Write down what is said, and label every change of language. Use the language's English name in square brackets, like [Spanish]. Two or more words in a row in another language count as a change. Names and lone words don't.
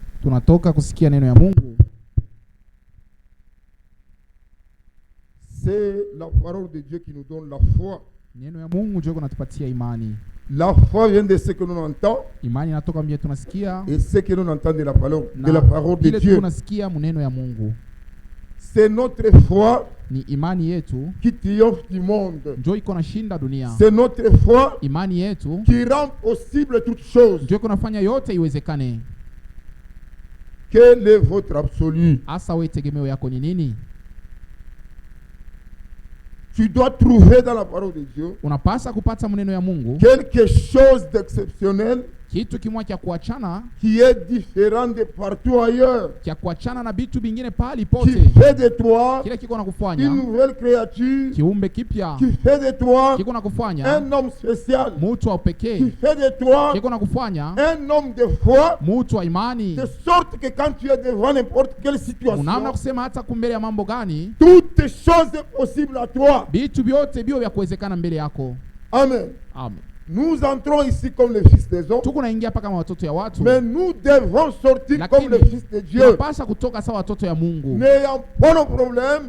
[Swahili] tunatoka kusikia neno ya Mungu. [French] C'est la parole de Dieu qui nous donne la foi. [Swahili] Neno ya Mungu ndio kunatupatia imani. [French] La foi vient de ce que nous entendons [Swahili] Imani inatoka mbele tunasikia [French] et ce que nous entendons de la parole de Dieu. [Swahili] Tunasikia maneno ya Mungu. [French] C'est notre foi [Swahili] Ni imani yetu [French] qui triomphe du monde. [Swahili] ndio iko na shinda dunia. [French] C'est notre foi [Swahili] Imani yetu [French] qui rend possible toutes choses. [Swahili] ndio kunafanya yote iwezekane. [French] Quel est votre absolu? [Swahili] Asa wewe tegemeo yako ni nini? [French] Tu dois trouver dans la parole de Dieu [Swahili] Unapasa kupata maneno ya Mungu [French] quelque chose d'exceptionnel [Swahili] kitu kimwa cha kuachana, [French] qui est différent de partout ailleurs, [Swahili] cha kuachana na vitu vingine pali [French] qui [Swahili] pote, [French] fait de toi [Swahili] kile kiko na [French] une [Swahili] kufanya [French] nouvelle créature, [Swahili] kiumbe kipya, [French] qui fait de toi [Swahili] kiko na kufanya [French] un homme spécial, [Swahili] mtu wa [French] qui [Swahili] pekee, [French] fait de toi [Swahili] kiko na kufanya [French] un homme de foi, [Swahili] mtu wa imani, [French] de sorte que quand tu es devant n'importe quelle situation, [Swahili] unaamna kusema hata kumbele ya mambo gani, [French] toutes choses sont possibles à toi. [Swahili] vitu vyote bio vya kuwezekana mbele yako. Amen. Amen. [French] Nous entrons ici comme les fils des hommes, [Swahili] Tuko naingia paka kama watoto ya watu, [French] mais nous devons sortir [Swahili] lakini [French] comme les fils de Dieu, [Swahili] tunapasha kutoka sawa watoto ya Mungu, [French] n'ayant pas nos problèmes